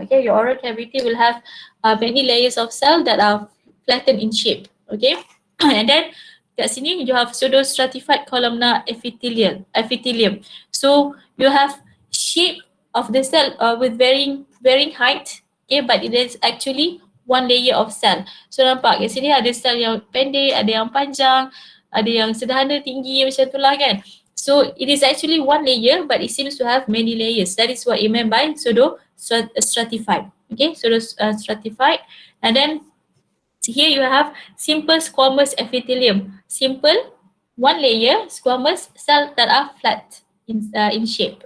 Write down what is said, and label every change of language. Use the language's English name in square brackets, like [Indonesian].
[English] Okay, your oral cavity will have many layers of cell that are flattened in shape. Okay, and then [Malay] kat sini [English] you have pseudo-stratified columnar epithelium. So you have shape of the cell with varying height. Okay, but it is actually one layer of cell. [Malay] So nampak kat sini ada sel yang pendek, ada yang panjang, ada yang sederhana, tinggi, macam tu lah kan. [English] So it is actually one layer, but it seems to have many layers. That is what it meant by pseudo-stratified. Okay, pseudo-stratified. And then here you have simple squamous epithelium. Simple, one layer, squamous, cells that are flat in shape.